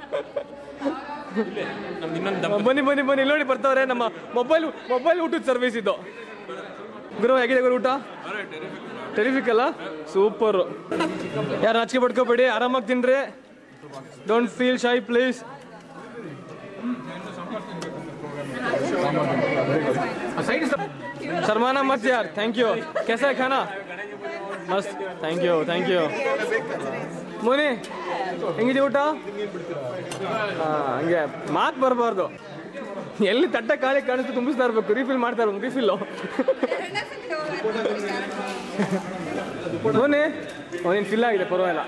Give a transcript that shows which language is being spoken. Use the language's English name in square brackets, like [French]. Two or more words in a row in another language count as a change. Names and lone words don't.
[Kannada] ಬನ್ನಿ ಬನ್ನಿ ಬನ್ನಿ ನೋಡಿ ಬರ್ತಾವ್ರೆ ನಮ್ಮ ಮೊಬೈಲ್ ಊಟದ ಸರ್ವಿಸ್ ಇದು. ಗುರು ಹೇಗಿದೆ ಗುರು ಊಟ? ಟೆರಿಫಿಕ್ ಅಲ್ಲ? ಸೂಪರ್. ಯಾರು ನಾಚಿಕೆ ಪಡ್ಕೋಬೇಡಿ, ಆರಾಮಾಗಿ ತಿನ್ರಿ. [English] don't feel shy please. [Hindi] शर्माना मत यार. [English] thank you. [Hindi] कैसा है खाना? [English] मस्त. thank you. [Kannada] ಮುನಿ ಹೆಂಗಿದೆ ಊಟ? ಹಂಗೆ ಮಾತು ಬರಬಾರ್ದು. ಎಲ್ಲಿ ತಟ್ಟ ಖಾಲಿ ಕಾಣಿಸ್ತು ತುಂಬಿಸ್ತಾ ಇರ್ಬೇಕು. ರೀಫಿಲ್ ಮಾಡ್ತಾ ಇರ್ಬೇಕು. ರೀಫಿಲ್ಲು ಮುನಿ ನೀನು ಫಿಲ್ ಆಗಿದೆ ಪರವಾಗಿಲ್ಲ.